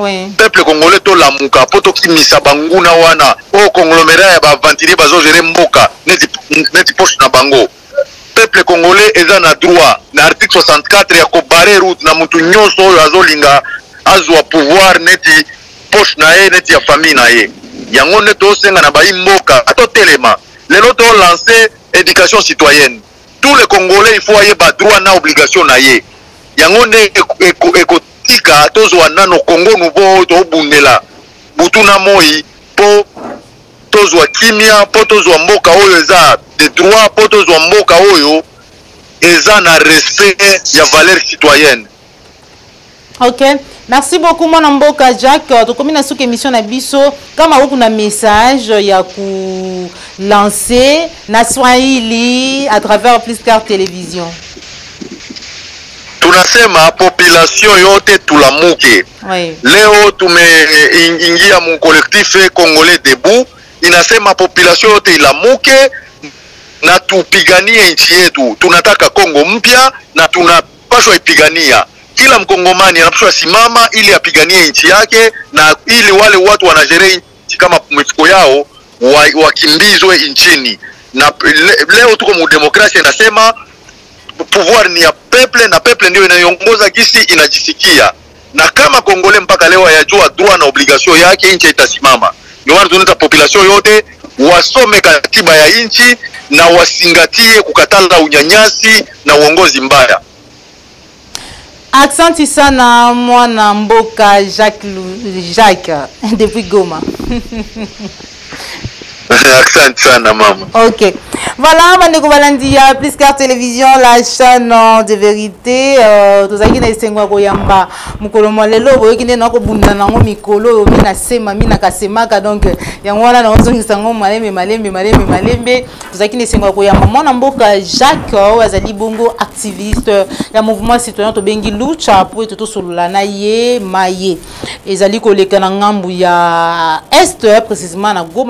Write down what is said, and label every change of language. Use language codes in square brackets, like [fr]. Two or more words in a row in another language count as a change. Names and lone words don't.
[fr] Peuple congolais [ln] to lamuka poto kimisa banguna wana o conglomérat ya ba ventilier bazo gérer mboka neti poche na bango. [fr] Peuple congolais [ln] eza na droit na article 64 ya ko barrer route na mutu nyonso oyo azolinga azwa pouvoir neti poche na ye neti ya famille na ye. Yango ne to senga na bayi mboka ato telema lelo to [fr] lancer éducation citoyenne. Tous les Congolais il faut ayer [ln] ba droit na obligation na ye. Yango ne ekotika tozwa nano Congo nouveau to bundela butuna moi po tozwa kimia po tozwa mboka oyo eza [fr] de droit [ln] po tozwa mboka oyo eza na respect ya [fr] valeur citoyenne. [en] OK. [fr] Merci beaucoup mon [ln] mboka Jacques. To komi na [fr] sous émission [ln] na biso kama huko na message ya ku lancer na Swahili [fr] à travers Plus Car Télévision. [sw] Tunasema population yote tulamuke. [fr] Oui. [sw] Leo tumeingia mu [fr] collectif Congolais debout. [sw] Inasema population yote ilamuke na tupiganie nchi yetu. Tunataka Kongo mpya na tunapaswa ipigania. Kila mkongomani anapaswa simama ili apiganie nchi yake na ili wale watu wanajere nchi kama mifuko yao wakimbizwe nchini. Na leo tuko mu demokrasia inasema pouvoir ni ya peuple na peuple ndio inaiongoza gisi inajisikia. Na kama Kongole mpaka leo hayajua droit na obligation yake, nchi itasimama. Ndio maana tunaita population yote wasome katiba ya nchi na wasingatie kukatala unyanyasi na uongozi Accent sana [ln] mwana mboka [sw] Jacques depuis Goma. Accent sana mama. [en] OK. [fr] Voilà, Mandeko Balandia, Plus Car Télévision, la chaîne de vérité. [ln] Tozaki na isengwa koyamba mukolo molelo boyekinde na ko bunda nango mikolo mina sema mina kasemaka donc yango wana na ozongisa ngo malembe tozaki na isengwa koyamba mwana mboka Jacques azali bongo activiste ya [fr] mouvement citoyen [ln] to bengi lucha po to solola na ye maye ezali koleka na ngambu ya [fr] est précisément [ln] na Goma